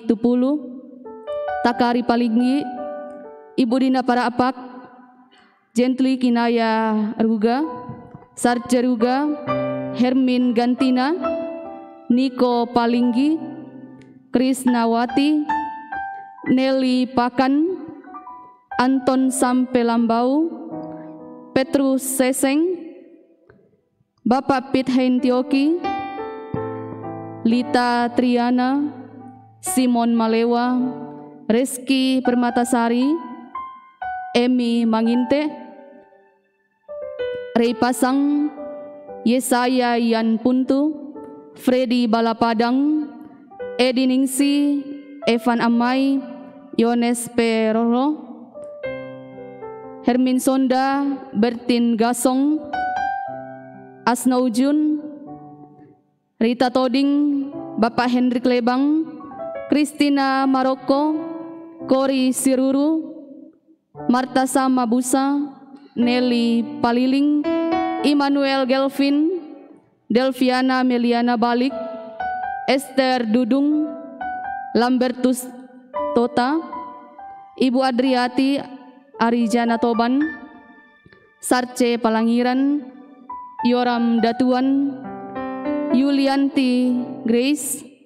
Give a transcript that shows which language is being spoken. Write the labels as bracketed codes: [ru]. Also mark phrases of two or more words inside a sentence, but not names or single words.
[id] Tupulu, Takari Palinggi, Ibu Dina Paraapak, Gently Kinaya Ruga, Sarce Ruga, Hermin Gantina, Niko Palinggi, Krisnawati, Nelly Pakan, Anton Sampelambau, Petrus Seseng, Bapak Pit Hentioki, Lita Triana, Simon Malewa, Reski Permatasari, Emi Manginte, Rey Pasang, Yesaya Yan Puntu, Freddy Balapadang, Edi Ningsi, Evan Amai, Yones Peroro, Hermin Sonda, Bertin Gasong, Asnaujun, Rita Toding, Bapak Hendrik Lebang, Kristina Maroko, Kori Siruru, Marta Samabusa, Nelly Paliling, Immanuel Gelvin, Delviana Meliana Balik, Esther Dudung, Lambertus Tota, Ibu Adriati Arijana Toban, Sarce Palangiran, Yoram Datuan, Yulianti Grace,